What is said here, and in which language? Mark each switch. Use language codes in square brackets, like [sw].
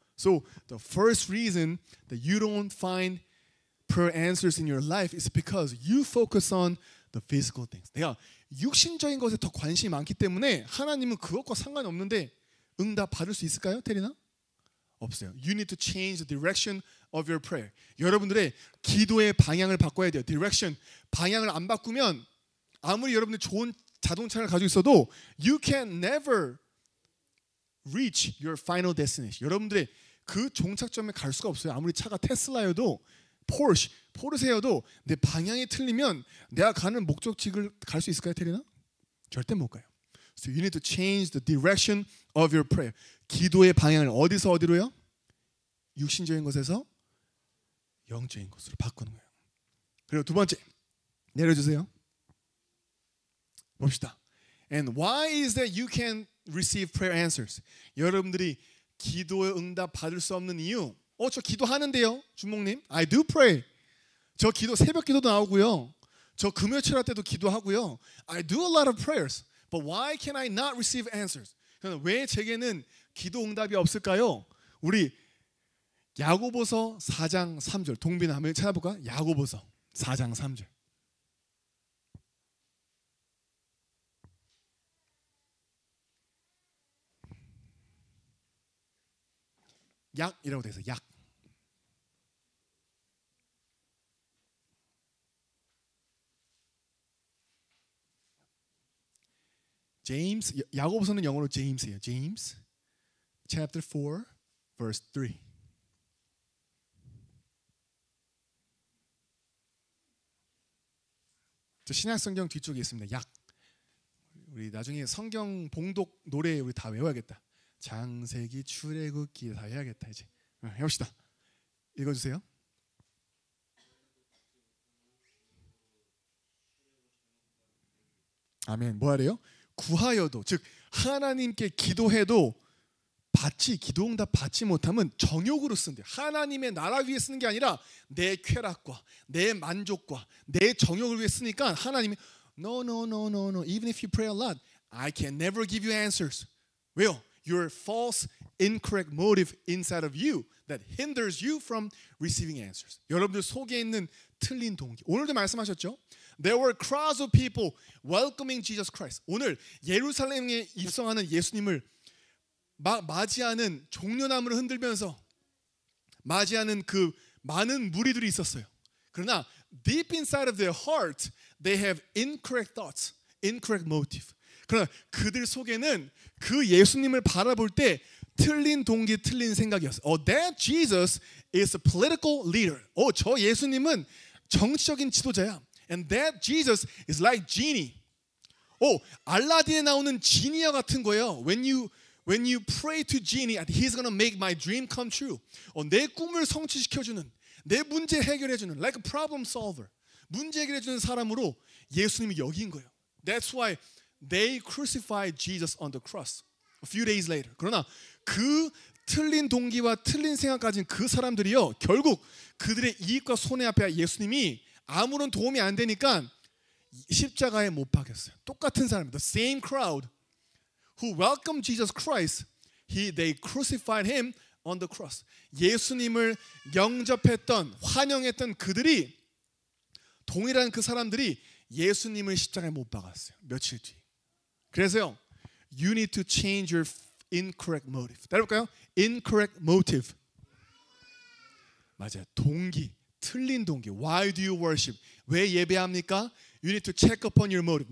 [en] So the first reason that you don't find prayer answers in your life is because you focus on the physical things. [ko] 내가 육신적인 것에 더 관심이 많기 때문에 하나님은 그것과 상관이 없는데 응답 받을 수 있을까요, 테리나? 없어요. [en] You need to change the direction of your prayer. [ko] 여러분들의 기도의 방향을 바꿔야 돼요. Direction, 방향을 안 바꾸면 아무리 여러분들 좋은 자동차를 가지고 있어도 [en] you can never reach your final destination. [ko] 여러분들의 그 종착점에 갈 수가 없어요. 아무리 차가 테슬라여도 포르쉐여도 내 방향이 틀리면 내가 가는 목적지를 갈 수 있을까요, 테리나? 절대 못 가요. [en] So you need to change the direction of your prayer. [ko] 기도의 방향을 어디서 어디로요? 육신적인 것에서 영적인 것으로 바꾸는 거예요. 그리고 두 번째 내려주세요. 봅시다. [en] And why is that you can receive prayer answers? [ko] 여러분들이 기도의 응답 받을 수 없는 이유. 저 기도하는데요, 준목님. [en] I do pray. [ko] 저 기도 새벽 기도도 나오고요. 저 금요 철학 때도 기도하고요. [en] I do a lot of prayers. But why can I not receive answers? [ko] 왜 제게는 기도 응답이 없을까요? 우리 야고보서 4장 3절 동빈아 한번 찾아볼까? 야고보서 4장 3절. 약이라고 돼 있어. 약. 제임스, 야고보서는 영어로 제임스예요. 제임스 [en] chapter 4 verse 3. [ko] 저 신약 성경 뒤쪽에 있습니다. 약. 우리 나중에 성경 봉독 노래 우리 다 외워야겠다. 창세기, 출애굽기 다 해야겠다 이제. 해봅시다. 읽어주세요. 아멘. 뭐 하래요? 구하여도, 즉 하나님께 기도해도 기도응답 받지 못하면 정욕으로 쓴대요. 하나님의 나라 위해 쓰는 게 아니라 내 쾌락과 내 만족과 내 정욕을 위해 쓰니까 하나님이 No. [en] Even if you pray a lot, I can never give you answers. [ko] 왜요? [en] Your false, incorrect motive inside of you that hinders you from receiving answers. [ko] 여러분들 속에 있는 틀린 동기. 오늘도 말씀하셨죠? [en] There were crowds of people welcoming Jesus Christ. [ko] 오늘 예루살렘에 입성하는 예수님을 맞이하는 종려나무를 흔들면서 맞이하는 그 많은 무리들이 있었어요. [en] 그러나 deep inside of their heart, they have incorrect thoughts, incorrect motive. [ko] 그러나 그들 속에는 그 예수님을 바라볼 때 틀린 동기, 틀린 생각이었어요. [en] That Jesus is a political leader. [ko] 저 예수님은 정치적인 지도자야. [en] And that Jesus is like genie. [ko] 알라딘에 나오는 지니와 같은 거예요. [en] When you pray to genie, he's gonna make my dream come true. [ko] 내 꿈을 성취시켜주는, 내 문제 해결해주는, [en] like a problem solver. [ko] 문제 해결해주는 사람으로 예수님이 여긴 거예요. [en] That's why they crucified Jesus on the cross a few days later. [ko] 그러나 그 틀린 동기와 틀린 생각 가진 그 사람들이요, 결국 그들의 이익과 손해 앞에 예수님이 아무런 도움이 안 되니까 십자가에 못 박혔어요. 똑같은 사람, [en] the same crowd who welcomed Jesus Christ, they crucified him on the cross. [ko] 예수님을 영접했던, 환영했던 그들이, 동일한 그 사람들이 예수님을 십자가에 못 박았어요. 며칠 뒤. [en] 그래서요, you need to change your incorrect motive. [ko] 따라볼까요? [en] Incorrect motive. [ko] 맞아요. 동기, 틀린 동기. [en] Why do you worship? [ko] 왜 예배합니까? [en] You need to check upon your motive.